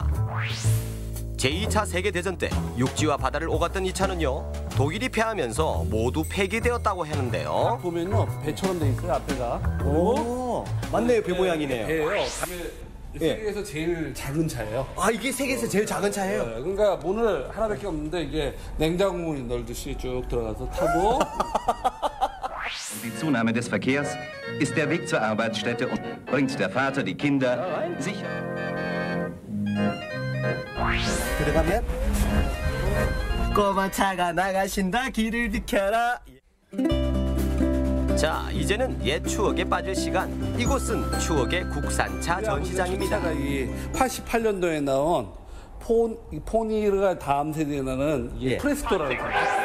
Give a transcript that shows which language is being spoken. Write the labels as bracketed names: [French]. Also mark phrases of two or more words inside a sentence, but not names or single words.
[Korean] 제2차 세계대전 때 육지와 바다를 오갔던 이 차는요, 독일이 패하면서 모두 폐기되었다고 하는데요. 보면요, 배처럼 돼 있어요, 앞에가. 오, 맞네요, 배 모양이네요. 배예요. 세계에서 제일 작은 차예요. 이게 세계에서 제일 작은 차예요? 네, 그러니까 문을 하나밖에 없는데 이게 냉장고문이 넓듯이 쭉 들어가서 타고. [German] Die Zunahme des Verkehrs ist der Weg zur Arbeitsstätte und bringt der Vater die Kinder sicher. [Korean] 들어가면 꼬마 차가 나가신다 길을 비켜라. 자, 이제는 옛 추억에 빠질 시간. 이곳은 추억의 국산차 전시장입니다. 차가 이 88년도에 나온 포니르가 다음 세대에 나는 프레스토라는 차.